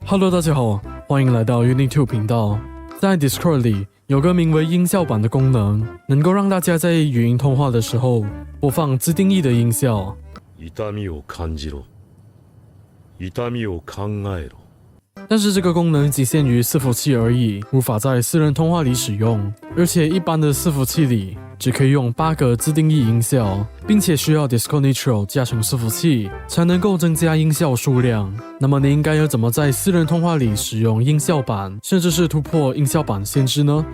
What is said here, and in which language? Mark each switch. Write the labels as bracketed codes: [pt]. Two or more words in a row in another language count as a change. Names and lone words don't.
[zh] Hello， 大家好，欢迎来到 Unity 频道。在 Discord 里有个名为音效版的功能，能够让大家在语音通话的时候播放自定义的音效。 [ja] 痛みを感じろ。痛みを考えろ。 [zh] 但是这个功能仅限于伺服器而已，无法在私人通话里使用，而且一般的伺服器里只可以用8个自定义音效，并且需要 Discord Nitro 加成伺服器才能够增加音效数量。那么你应该要怎么在私人通话里使用音效板，甚至是突破音效板限制呢？